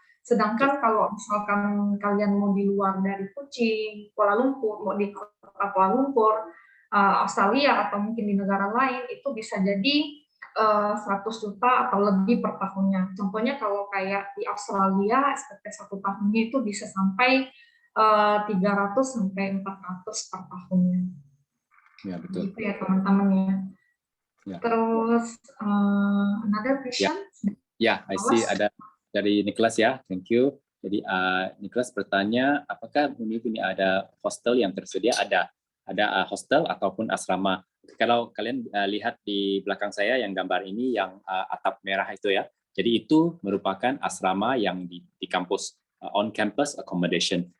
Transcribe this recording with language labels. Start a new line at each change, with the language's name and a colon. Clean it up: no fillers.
Indonesian: Sedangkan kalau misalkan kalian mau di luar dari Kuching, Kuala Lumpur, mau di kota Kuala Lumpur, Australia atau mungkin di negara lain, itu bisa jadi 100 juta atau lebih per tahunnya. Contohnya kalau kayak di Australia, SPP 1 tahunnya itu bisa sampai 300 sampai 400 per tahunnya. Ya, betul. Gitu ya teman-teman ya. Ya.
English: Terus another question?
Indonesian: Ya,
English: I see
Indonesian: ada dari Nicholas ya,
English: thank you.
Indonesian: Jadi Nicholas bertanya, apakah Univ ini ada hostel yang tersedia? Ada hostel ataupun asrama. Kalau kalian lihat di belakang saya yang gambar ini yang atap merah itu ya, jadi itu merupakan asrama yang di kampus,
English: on campus accommodation.